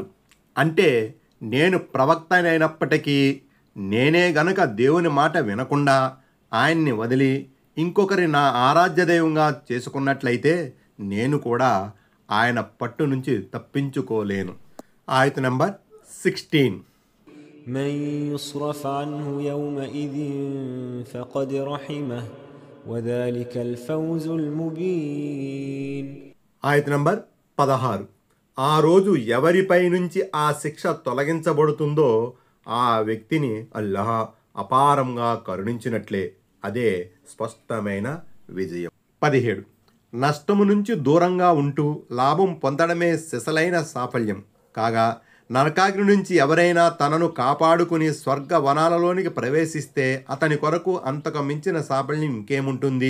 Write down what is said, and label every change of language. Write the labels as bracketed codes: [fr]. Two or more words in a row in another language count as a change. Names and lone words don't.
[te] అంటే నేను ప్రవక్తనైనప్పటికీ నేనే గనక దేవుని మాట వినకుండా ఆయన్ని వదిలి ఇంకొకరి నా ఆరాధ్య దైవంగా చేసుకున్నట్లయితే నేను కూడా ఆయన పట్టు నుంచి తప్పించుకోలేను. ఆయత్ నెంబర్ 16. [ar] من يصرف عنه يومئذ فقد رحمه وذلك الفوز المبين. [te] ఆయత్ నంబర్ 16. ఆ రోజు ఎవరిపై నుంచి ఆ శిక్ష తొలగించబడుతుందో ఆ వ్యక్తిని అల్లాహ్ అపారంగా కరుణించినట్లే. అదే స్పష్టమైన విజయం. 17. నష్టము నుంచి దూరంగా ఉంటూ లాభం పొందడమే సిసలైన సాఫల్యం కాగా నరకాగ్ని నుంచి ఎవరైనా తనను కాపాడుకుని స్వర్గ వనాలలోనికి ప్రవేశిస్తే అతని కొరకు అంతకు మించిన సాఫల్యం ఇంకేముంటుంది?